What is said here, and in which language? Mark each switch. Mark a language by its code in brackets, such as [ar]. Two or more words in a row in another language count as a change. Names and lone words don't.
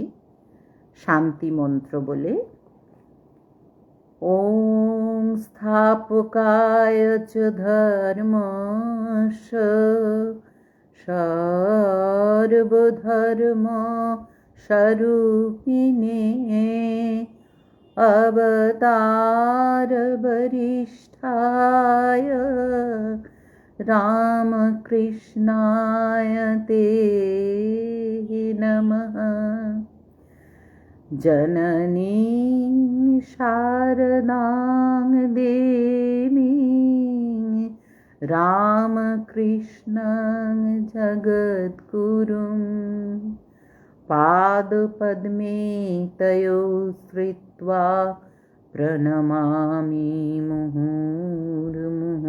[bn] শান্তি মন্ত্র বলে, [sa] ওং স্থাপকায় চ ধর্মস্য সর্বধর্ম স্বরূপিণে অবতার বরিষ্ঠায় রামকৃষ্ণায় তে নমঃ। जननीं शारदां देवीं रामकृष्णं जगद्गुरुं पादपद्मे तयो श्रित्वा प्रणमामि मुहुर्मुहुः।